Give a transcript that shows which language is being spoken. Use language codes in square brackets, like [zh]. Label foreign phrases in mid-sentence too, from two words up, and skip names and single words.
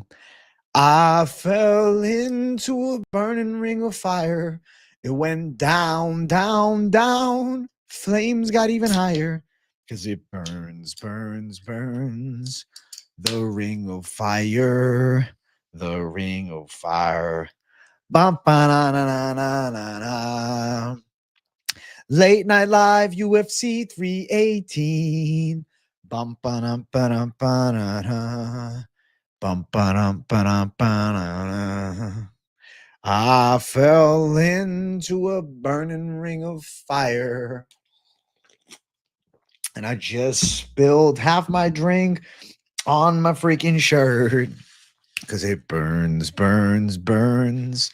[en] I fell into a burning ring of fire. It went down, down, down. Flames got even higher because it burns, burns, burns. The ring of fire, the ring of fire. Bum, ba, na, na, na, na, na, na. Late Night Live, UFC 318. Bum, ba, dum, ba, dum, ba, da, da. Bum, ba, dum, ba, dum, ba, da, da. I fell into a burning ring of fire, and I just spilled half my drink on my freaking shirt because it burns, burns, burns.